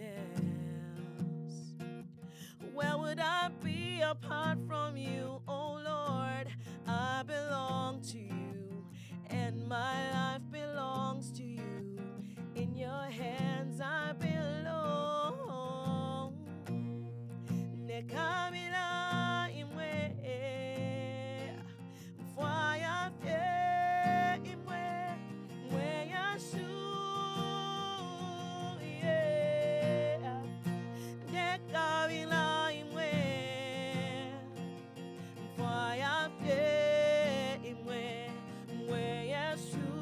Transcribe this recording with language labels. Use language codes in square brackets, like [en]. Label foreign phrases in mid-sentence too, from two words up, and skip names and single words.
[en] Where would I be apart from you, oh Lord? I belong to you, and my life belongs to you. In your hands I belong. [bem] Nekamila imwe, mfaya fe imwe, mwe Yesu, yeah. Nekamila imwe, mfaya fe imwe, mwe Yesu.